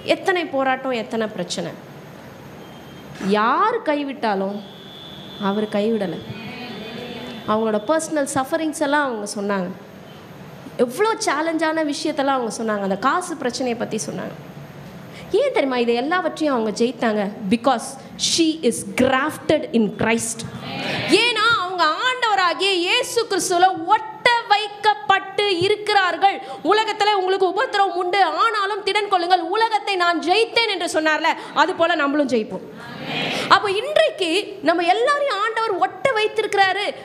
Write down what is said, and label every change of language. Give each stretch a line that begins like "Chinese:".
Tamil: எத்தனை போராட்டம், எத்தனை பிரச்சனை, யார் கைவிட்டாலும் அவர் கைவிடலை. அவங்களோட பர்சனல் சஃபரிங்ஸ் எல்லாம் அவங்க சொன்னாங்க, எவ்வளோ சேலஞ்சான விஷயத்தெல்லாம் அவங்க சொன்னாங்க, அந்த காசு பிரச்சனையை பற்றி சொன்னாங்க. ஏன் தெரியுமா இதை எல்லாவற்றையும் அவங்க ஜெயித்தாங்க?
English: Because she is grafted in Christ.
Tamil: ஏன்னா அவங்க ஆண்டவராகிய இயேசு கிறிஸ்துவில ஒட்ட வைக்கப்பட்டு இருக்கிறார்கள். உலகத்தில் உங்களுக்கு உபத்திரவம் உண்டு, ஆனாலும் திடன் கொள்ளுங்கள், உலகத்தை நான் ஜெயித்தேன் என்று சொன்னார்ல, அது போல நம்மளும் ஜெயிப்போம். அப்போ இன்றைக்கு நம்ம எல்லாரையும் ஆண்டவர் ஒட்ட வைத்திருக்கிறாரு.